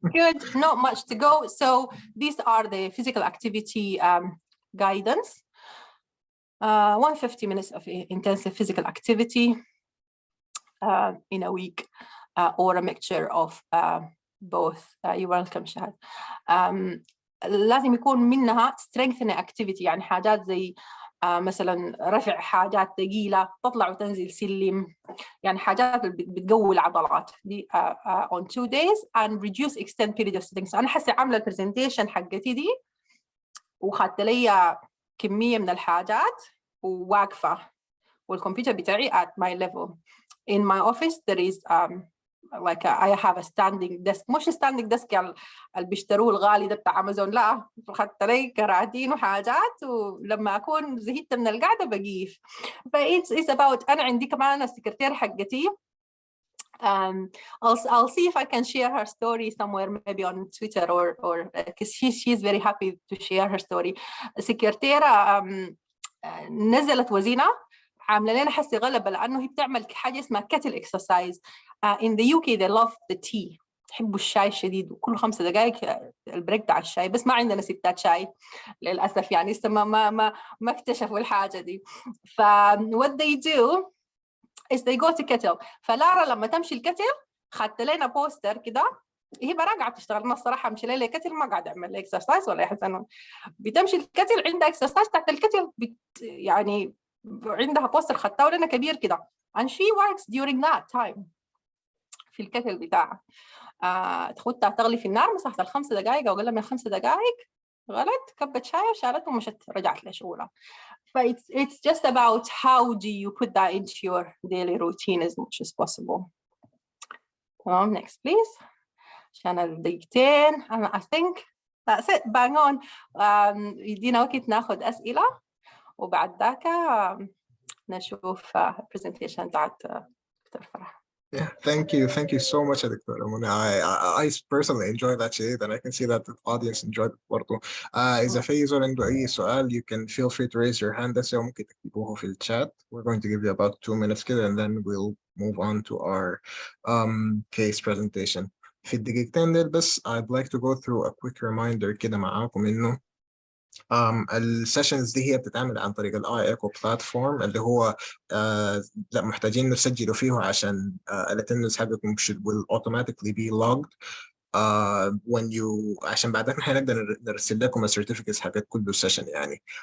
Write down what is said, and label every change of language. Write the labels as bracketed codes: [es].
[en] Good, not much to go. So these are the physical activity guidance. 150 minutes of intensive physical activity in a week, or a mixture of both. You're welcome, Shahad. [ar] لازم يكون منها [en] strengthening activity، [ar] يعني حاجات زي مثلا رفع حاجات ثقيلة، تطلع وتنزل سلم، يعني حاجات بتقوي العضلات دي [en] on 2 days and reduce extend period of sitting. [ar] أنا حسي عاملة البرزنتيشن حقتي دي وخدت لي كمية من الحاجات وواقفة والكمبيوتر بتاعي [en] at my level. In my office there is like I have a standing desk، [ar] مش standing desk يعني اللي بيشتروه الغالي ده بتاع امازون، لا، خدت لي كراتين وحاجات ولما اكون زهقت من القعده بقيف. ف [en] it's about [ar] انا عندي كمان السكرتير حقتي. [en] I'll see if I can share her story somewhere, maybe on Twitter or because she's very happy to share her story. [ar] سكرتيرة نزلت وزنها، عامله لنا حسي غلبه لانه هي بتعمل حاجه اسمها كتل اكسرسايز. [en] in the UK they love the tea، [ar] يحبوا الشاي الشديد، وكل 5 دقائق البريك بتاع الشاي، بس ما عندنا ستات شاي للاسف، يعني لسه ما اكتشفوا الحاجه دي. ف [en] what they do is they go to kettle. [ar] فلارا لما تمشي الكتل خدت لنا بوستر كده هي ما قاعده تشتغل. انا الصراحه امشي لي كتل ما قاعده اعمل لي اكسرسايز ولا احس انه بتمشي الكتل عندها اكسرسايز تحت الكتل يعني عندها بوستر خدتها لنا كبير كده [en] and she works during that time [ar] في الكتل بتاعها. تخدها تغلي في النار مسافه ال5 دقائق او اقل من 5 دقائق، غلت كبت شاي وشالته ومشت رجعت لشغلها. [en] ف it's just about how do you put that into your daily routine as much as possible. تمام. next please. [ar] عشان الدقيقتين أنا [en] I think that's it bang on. [ar] يدينا وقت ناخد أسئلة وبعد ذاك نشوف presentation بتاعت دكتور فرح. [en] Yeah, thank you so much, Dr. Mona. I personally enjoyed that shit, and I can see that the audience enjoyed it [ar] برضه. إذا في زول عنده أي سؤال, [en] you can feel free to raise your hand. [ar] بس ممكن تكتبوه في الchat. [en] We're going to give you about 2 minutes كده, and then we'll move on to our case presentation. [ar] في الدقيقتين دول بس [en] I'd like to go through a quick reminder [ar] كده معاكم إنه السيشنز دي هي بتتعمل عن طريق الاي ايكو بلاتفورم اللي هو لا محتاجين نسجلوا فيه عشان الاتندنس حقكم [en] will automatically be logged when you [ar] عشان بعدين احنا نقدر نرسل لكم السيرتيفيكتس حقت كل سيشن يعني.